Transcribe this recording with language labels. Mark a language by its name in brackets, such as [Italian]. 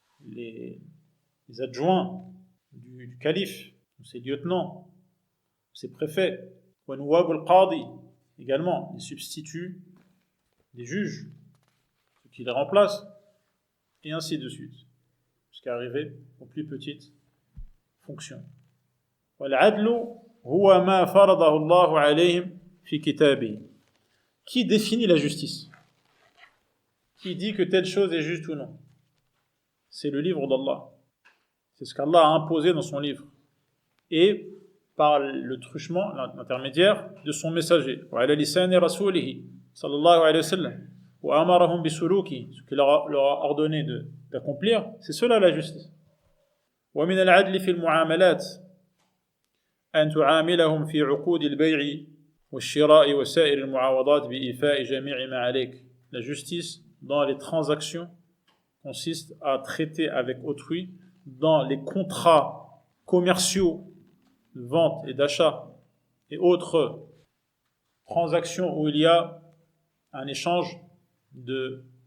[French] les adjoints du calife, ses lieutenants, ses préfets, [Arabic] ونواب القاضي, [French] également les substituts des juges, ceux qui les remplacent, et ainsi de suite, jusqu'à arriver aux plus petites fonctions. [Arabic] والعدل هو ما فرضه الله عليهم في كتابه. [French] Qui définit la justice? Qui dit que telle chose est juste ou non? C'est le livre d'Allah. C'est ce qu'Allah a imposé dans son livre. Et par le truchement, l'intermédiaire de son messager. [Arabic] وعلى لسان رسوله صلى الله عليه وسلم وأمرهم بسلوكه, [French] ce qu'il leur a ordonné d'accomplir, c'est cela la justice. [Arabic] ومن العدل في المعاملات أن تعاملهم في عقود البيع والشراء وسائر المعاوضات بإيفاء جميع ما عليك. [French] La justice dans les transactions consiste à traiter avec autrui dans les contrats commerciaux de vente et d'achat et autres transactions où il y a un échange de